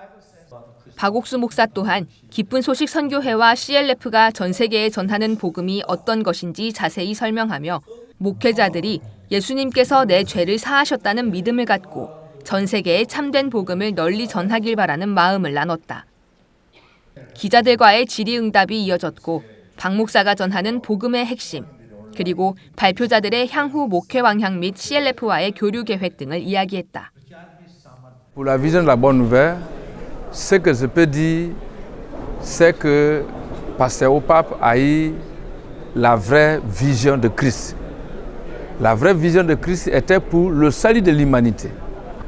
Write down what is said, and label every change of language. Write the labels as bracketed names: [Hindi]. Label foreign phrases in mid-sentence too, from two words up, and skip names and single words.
[Korean] 박옥수 목사 또한 기쁜 소식 선교회와 CLF가 전 세계에 전하는 복음이 어떤 것인지 자세히 설명하며 목회자들이 예수님께서 내 죄를 사하셨다는 믿음을 갖고 전 세계에 참된 복음을 널리 전하길 바라는 마음을 나눴다. 기자들과의 질의응답이 이어졌고 박 목사가 전하는 복음의 핵심, 그리고 발표자들의 향후 목회 방향 및 CLF와의 교류 계획 등을 이야기했다. [French] Pour la vision de la bonne nouvelle, ce que je peux dire, c'est que Pasteur Pape a eu la vraie vision de Christ. La vraie vision de Christ était pour le salut de l'humanité.